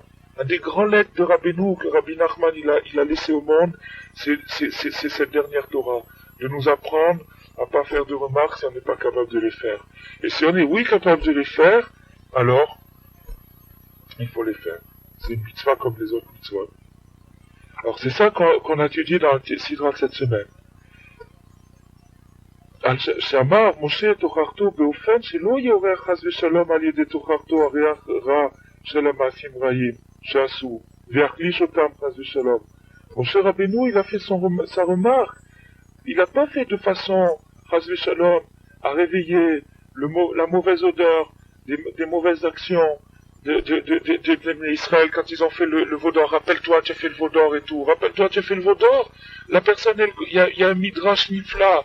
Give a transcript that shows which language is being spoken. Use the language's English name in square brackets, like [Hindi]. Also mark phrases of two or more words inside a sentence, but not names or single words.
[French] Un des grands legs de Rabbeinu que Rabbi Nachman il a laissé au monde, c'est cette dernière Torah, de nous apprendre à pas faire de remarques si on n'est pas capable de les faire. Et si on est, oui, capable de les faire, alors, il faut les faire. C'est une mitzvah comme les autres mitzvahs. Alors c'est ça qu'on a étudié dans le Sidra cette semaine. [Hebrew] שאמר משה תוכחתו באופן שלא יעורר חס ושלום על ידי תוכחתו הריח רע של המעשים רעים שעשו ויחליש אותם חס ושלom. [French] Moshe Rabbeinu, il a fait sa remarque. Il n'a pas fait de façon [Hebrew] חס ושלום [French] à réveiller la mauvaise odeur des mauvaises actions de Israël quand ils ont fait le vaudor. Rappelle-toi, tu as fait le vaudor et tout. Rappelle-toi, tu as fait le vaudor. La personne, il y a un [Hebrew] מדרש נפלא.